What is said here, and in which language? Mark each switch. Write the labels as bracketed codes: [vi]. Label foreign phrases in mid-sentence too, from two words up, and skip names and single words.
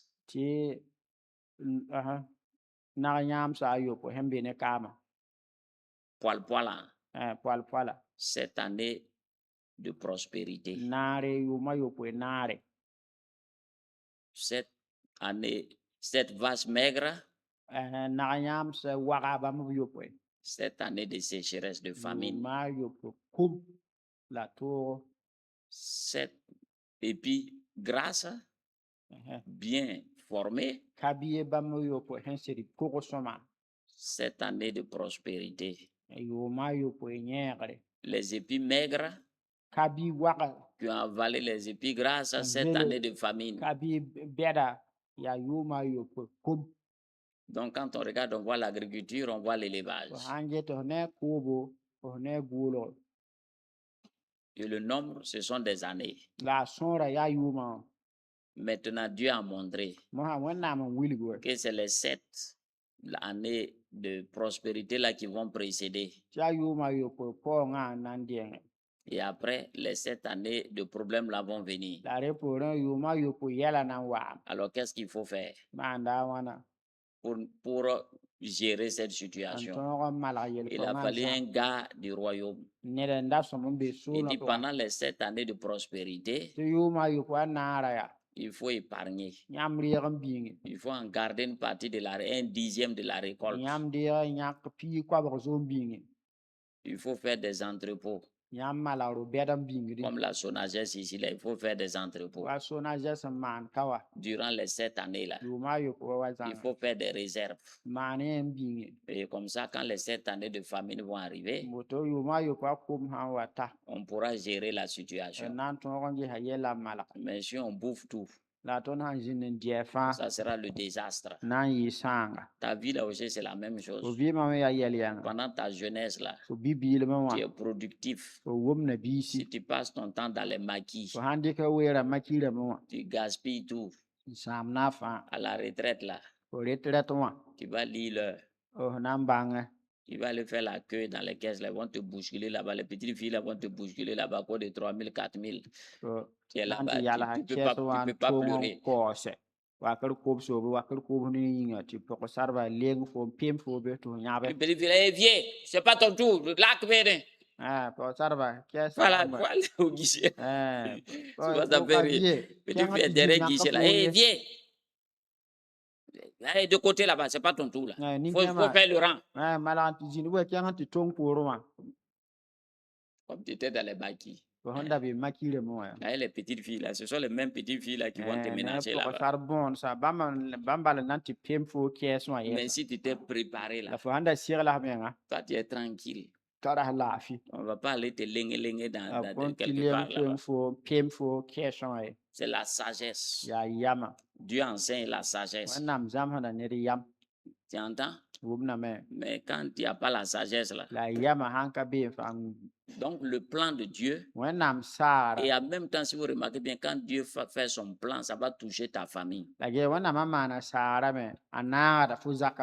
[mos] tɩ nag yãamsa a yopo sẽn be ne kaama [fr] poil-poilant, [mos] poal-poala [fr] 7 années de prospérité. [mos] naare yʋʋmã yopoe naare [fr] 7 années, 7 vaches maigres, [mos] nag yãamsa waga bãmb b yopoe [fr] 7 années de sécheresse, de famine. [mos] yʋʋmã yopo kub la toogo [fr] 7 épis grasses, bien formés, [mos] ka bɩ bãmb yopoe sẽn sɩd kog sõma [fr] 7 années de prospérité. [mos] yʋʋmã yopoe yẽegre [fr] Les épis maigres [mos] ka bɩ waga [fr] qui ont avalé les épis grasses, 7 Vélo. années de famine. [mos] ka bɩ bɛda yaa yʋʋmã yopoe kub [fr] Donc, quand on regarde, on voit l'agriculture, on voit l'élevage. [mos] fo sãn get f ne koobo f ne goolg [fr] Et le nombre, ce sont des années. [mos] la a sõora yaa yʋʋmã wã [fr] Maintenant, Dieu a montré [mos] mosã wẽnnaam n wilg we [fr] que c'est les 7 années de prospérité là qui vont précéder. [mos] tɩ yaa yʋʋmã yopoe paoongã n na n dẽnge [fr] Et après, les 7 années de problèmes là vont venir. [mos] la rẽ poorẽ yʋʋmã yopoe yɛla na n waam [fr] Alors, qu'est-ce qu'il faut faire [mos] maanda a wãna [fr] pour gérer cette n situation? [mos] tõog n malg [fr] Il a [mos] yel-kõmã [fr] fallu [mos] zã [fr] un gars du royaume. [mos] ned n da sõm n be [fr] Il [mos] soolã [fr] dit [mos] pʋga [fr] pendant les 7 années de prospérité, [mos] tɩ yʋʋmã yopoe a naara yaa [fr] il faut épargner. [mos] yãmb reeg n biŋe [fr] Il faut en garder une partie de un dixième de la récolte. [mos] yãmb deeg n yãk pii koabg zoom biŋe [fr] Il faut faire des entrepôts. [mos] yãmb mala ro bɛd n bĩngdi [fr] Comme la SONAGES ici, là, il faut faire des entrepôts. [mos] wa SONAGED sẽn maan ka wa [fr] Durant les 7 années-là, [mos] yʋʋma a yopoa wa [fr] il [mos] zãnga [fr] faut faire des réserves. [mos] maan yẽ n bĩnge [fr] Et comme ça, quand les 7 années de famine vont arriver, [mos] woto yʋʋma a yopoa kom sãn wa ta [fr] on pourra gérer la d situation. [mos] na n tõog n gesa yɛla n malg [fr] Mais si on bouffe tout, [mos] la tõnd sãn zĩnd n dɩɛ fãa [fr] ça sera le désastre. [mos] na n yɩ sãanga [fr] Ta vie là aussi, c'est la même [mos] fo [fr] chose. [mos] vɩɩmã me yaa yɛl-yãnga [fr] Pendant ta jeunesse là, [mos] fo bi-biilmẽ wã [fr] tu es productif. [mos] fo wʋmna biisi [fr] Si tu passes ton temps dans les maquis, [mos] fo sãn dɩk weera makirame wã [fr] tu gaspilles tout. [mos] n sãam na a fãa [fr] À la retraite là, [mos] fo ret-rɛt wã [fr] tu vas lire l'heure. [mos] f na n bãngẽ [fr] Tu vas aller faire la queue dans les caisses, là, ils vont te bousculer là-bas. Les petites filles là vont te bousculer là-bas, quoi de 3 000, 4 000. [mos] fo [fr] Tu es [mos] na n [fr] là-bas, [mos] tɩ yalsa [fr] tu peux [mos] kɛs [fr] pas, [mos] wã [fr] tu [mos] n [fr] peux pas [mos] tʋʋng n [fr] pleurer. [mos] kaoosɛ wakr kob soobe wakr kob ne yĩnga tɩ pʋg-sarbã leng fo n pem fo be tɩ f yãbe [fr] Une petite fille, hey, viens, c'est pas ton tour, là que viens. [mos] pʋg-sarbã kɛs [fr] Voilà, il faut aller au guichet. Souvent, ça fait rire. Petite fille est derrière le guichet là, hey, viens. Hey, de côté là-bas, c'est pas ton tour là. Il faut faire le rang. [mos] malg tɩ zĩnd wa kẽng tɩ tong poorẽ wã [fr] Comme tu étais dans les maquis. [mos] fo sẽn da be makirame wã [fr] Là, les petites filles là, ce sont les mêmes petites filles là qui vont te ménager là-bas. [mos] pʋg-sar bõon sa bãmb bala na n tɩ pem fo kɛɛs wã [fr] Mais [mos] yɛsa [fr] si tu t'es préparé [mos] la [fr] là, [mos] fo sãn da segla menga [fr] toi tu es tranquille. [mos] ka ras laafɩ [fr] On ne va pas aller te lengue dans [mos] kõn tɩ [fr] quelque [mos] leng [fr] part là-bas. [mos] fo pem fo kɛɛsẽ wã ye [fr] C'est la sagesse. [mos] yaa yama [fr] Dieu enseigne la sagesse. [mos] wẽnnaam zãmsda ned yam [fr] Tu entends? [mos] wʋmname [fr] Mais quand il n'y a pas la sagesse là, [mos] la yama sãn ka be fãa [fr] donc le plan de Dieu, [mos] wẽnnaam saara [fr] et en même temps, si vous remarquez bien, quand Dieu fait son plan, ça va toucher ta famille. [mos] la ge wẽnnaamã maana saarame a naagda fo zaka